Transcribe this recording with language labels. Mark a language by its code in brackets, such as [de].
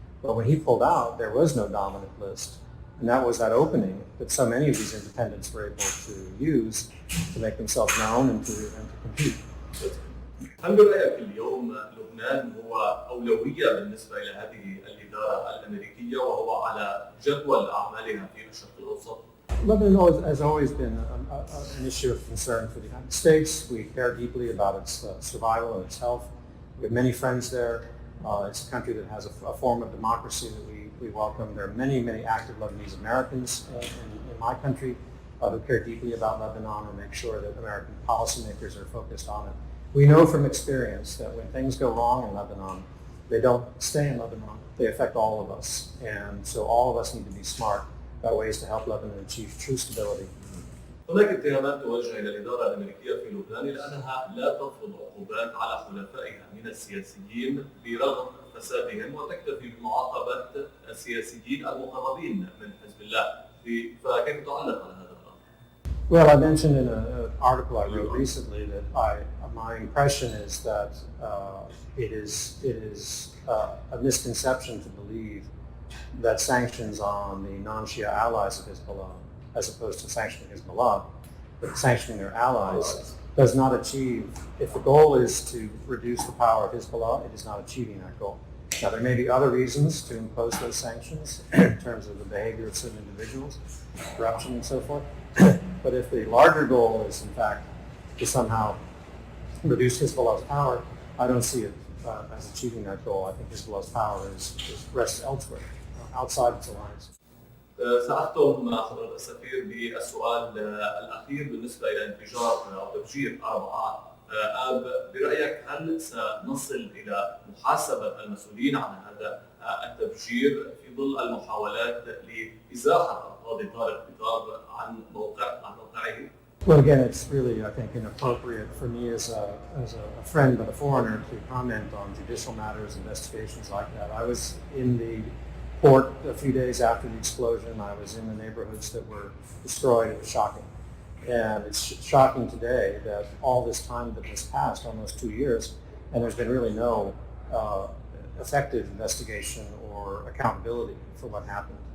[en] But when he pulled out, there was no dominant list. And that was that opening that so many of these independents were able to use to make themselves known and to compete. [ar] هل برأيك اليوم لبنان هو أولوية بالنسبة إلى هذه الإدارة الأمريكية وهو على جدول أعمالها في الشرق الأوسط؟ [en] Lebanon has always been an issue of concern for the United States. We care deeply about its survival and its health. We have many friends there. It's a country that has a form of democracy that we welcome. There are many, many active Lebanese Americans in my country who care deeply about Lebanon and make sure that American policymakers are focused on it. We know from experience that when things go wrong in Lebanon, they don't stay in Lebanon. They affect all of us. And so all of us need to be smart about ways to help Lebanon achieve true stability. [ar] هناك اتهامات توجه إلى الإدارة الأمريكية في لبنان لأنها لا تفرض عقوبات على حلفائها من السياسيين برغم فسادهم وتكتفي بمعاقبة السياسيين المقربين من حزب الله. فكيف تعلق على هذا الأمر؟ [en] Well, I mentioned in an article I wrote recently that my impression is that it is a misconception to believe that sanctions on the non-Shia allies of Hezbollah, as opposed to sanctioning Hezbollah, but sanctioning their allies, does not achieve, if the goal is to reduce the power of Hezbollah, it is not achieving that goal. Now, there may be other reasons to impose those sanctions in terms of the behavior of certain individuals, corruption and so forth, but if the larger goal is, in fact, to somehow reduce Hezbollah's power, I don't see it as achieving that goal. I think Hezbollah's power rests elsewhere, outside its alliance. [ar] سأختم حضرة السفير بالسؤال الأخير بالنسبة إلى انفجار أو تفجير 4 آب، برأيك هل سنصل إلى محاسبة المسؤولين عن هذا التفجير في ظل المحاولات لإزاحة القاضي طارق بطار عن موقعه؟ [en] Well, again, it's really, I think, inappropriate for me as a friend but a foreigner to comment on judicial matters, investigations like that. I was in the port a few days after the explosion. I was in the neighborhoods that were destroyed. It was shocking. And it's shocking today that all this time that has passed, almost 2 years, and there's been really no effective investigation or accountability for what happened.